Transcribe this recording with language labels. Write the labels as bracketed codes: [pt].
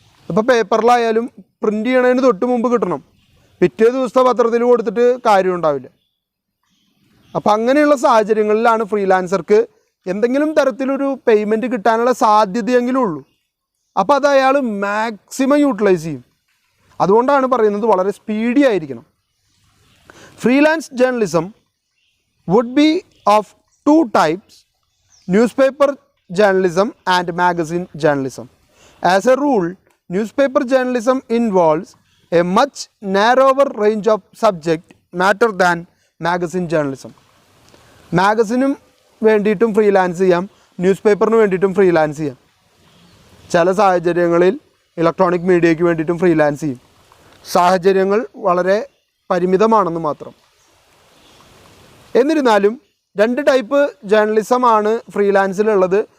[ml] ഇപ്പോൾ പേപ്പറിലായാലും പ്രിൻ്റ് ചെയ്യണതിന് തൊട്ട് മുമ്പ് കിട്ടണം. പിറ്റേ ദിവസത്തെ പത്രത്തിൽ കൊടുത്തിട്ട് കാര്യം ഉണ്ടാവില്ല. അപ്പോൾ അങ്ങനെയുള്ള സാഹചര്യങ്ങളിലാണ് ഫ്രീലാൻസർക്ക് എന്തെങ്കിലും തരത്തിലൊരു പേയ്മെൻറ്റ് കിട്ടാനുള്ള സാധ്യതയെങ്കിലും ഉള്ളൂ. അപ്പോൾ അത് അയാൾ മാക്സിമം യൂട്ടിലൈസ് ചെയ്യും. അതുകൊണ്ടാണ് പറയുന്നത് വളരെ സ്പീഡി ആയിരിക്കണം. [en] Freelance journalism would be of 2 types: newspaper journalism and magazine journalism. As a rule, newspaper journalism involves a much narrower range of subject matter than magazine journalism. [ml] മാഗസിനും വേണ്ടിയിട്ടും ഫ്രീലാൻസ് ചെയ്യാം, news പേപ്പറിന് വേണ്ടിയിട്ടും freelance ചെയ്യാം. ചില സാഹചര്യങ്ങളിൽ electronic മീഡിയയ്ക്ക് വേണ്ടിയിട്ടും freelance ചെയ്യും. സാഹചര്യങ്ങൾ വളരെ പരിമിതമാണെന്ന് മാത്രം. എന്നിരുന്നാലും 2 ടൈപ്പ് ജേർണലിസമാണ് ഫ്രീലാൻസിലുള്ളത്.